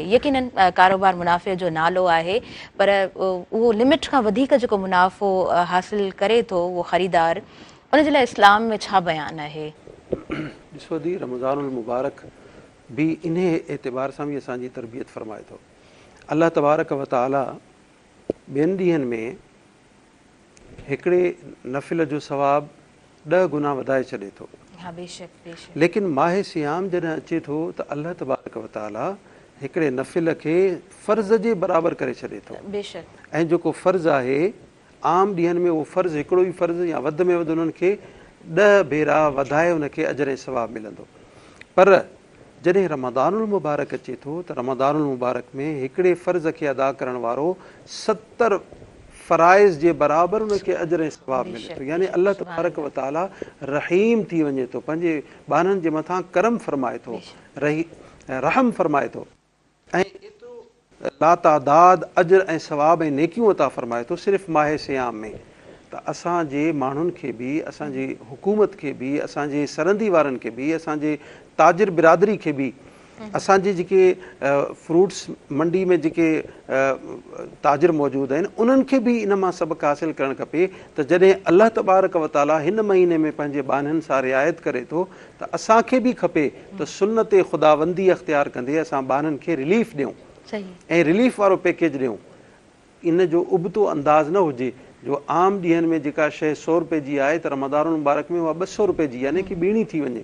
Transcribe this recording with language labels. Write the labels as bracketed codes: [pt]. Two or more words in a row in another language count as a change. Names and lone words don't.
[sd] यकीनन कारोबार मुनाफ़े जो नालो आहे पर उहो लिमिट खां वधीक जेको मुनाफ़ो हासिल करे थो उहो ख़रीदार उनजे लाइ इस्लाम में छा बयानु आहे? ॾिसो दी रमज़ानुल मुबारक बि इन एतबार सां बि असांजी तरबियत फ़रमाए थो। [ar] الله تبارك وتعالى [sd] ॿियनि ॾींहंनि में हिकिड़े नफ़िल जो सवाबु 10 गुना वधाए छॾे थो। हाँ बेशक बेशक। लेकिन माह सियाम जॾहिं अचे थो त [ar] الله تبارك وتعالى [sd] हिकिड़े नफ़िल खे फ़र्ज़ जे बराबरि करे छॾे थो। बेशक। ऐं जेको फ़र्ज़ु आहे आम ॾींहंनि में उहो फ़र्ज़ु हिकिड़ो ई फ़र्ज़ु या वधि में वधि उन्हनि खे 10 भेरा वधाए उनखे अजर ऐं सवाबु मिलंदो। पर जॾहिं रमज़ानुल मुबारक अचे थो त रमज़ानुल मुबारक में हिकिड़े फ़र्ज़ खे अदा करण वारो 70 फ़राइज़ जे बराबरि उनखे अजर ऐं सवाबु मिले थो। यानी [ar] الله تبارك وتعالى [sd] रहीम थी वञे थो, पंहिंजे ॿारनि जे मथां करम फ़रमाए थो, रहम फ़रमाए थो ऐं एतिरो लातादाद अजर ऐं सवाब ऐं नेकियूं अता फ़रमाए थो सिर्फ़ु माह सियाम में। त असांजे माण्हुनि खे बि असांजी हुकूमत खे बि असांजे सरहदी वारनि खे बि असांजे ताजिर बिरादरी खे बि असांजे जेके फ्रूट्स मंडी में जेके ताजिर मौजूदु आहिनि उन्हनि खे बि इन मां सबक़ु हासिलु करणु खपे त जॾहिं [ar] الله تبارك وتعالى [sd] हिन महीने में पंहिंजे बाननि सां रिआयत करे थो त असांखे बि खपे त सुन्नत ख़ुदाबंदी अख़्तियार कंदे असां बाननि खे रिलीफ ॾियूं ऐं रिलीफ वारो पैकेज ॾियूं। इन जो उबतो अंदाज़ न हुजे जो आम ॾींहंनि में जेका शइ 100 रुपए जी आहे त रमज़ानुल मुबारक में उहा 200 रुपए जी यानी कि ॿीणी थी वञे।